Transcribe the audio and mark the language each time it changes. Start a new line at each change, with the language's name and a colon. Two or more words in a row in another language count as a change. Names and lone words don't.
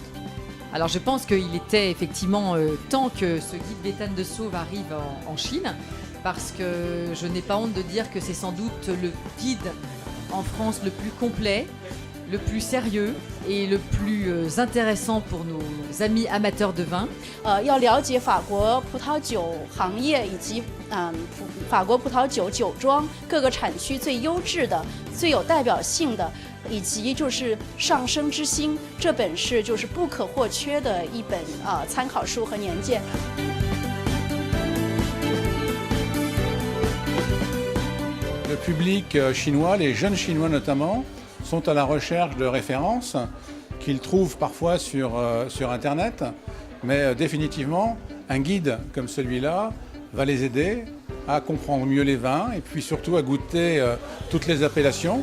French: Alors je pense qu'il était effectivement temps que ce guide Béthane de Sauve arrive en Chine, parce que je n'ai pas honte de dire que c'est sans doute le guide en France le plus complet, le plus sérieux et le plus intéressant pour nos amis amateurs de vin.
Chinese: 要了解法国葡萄酒行业以及法国葡萄酒酒庄各个产区最优质的、最有代表性的，以及就是《上升之星》这本是就是不可或缺的一本参考书和年鉴。
French: Le public chinois, les jeunes chinois notamment, sont à la recherche de références qu'ils trouvent parfois sur Internet. Mais définitivement, un guide comme celui-là va les aider à comprendre mieux les vins et puis surtout à goûter toutes les appellations.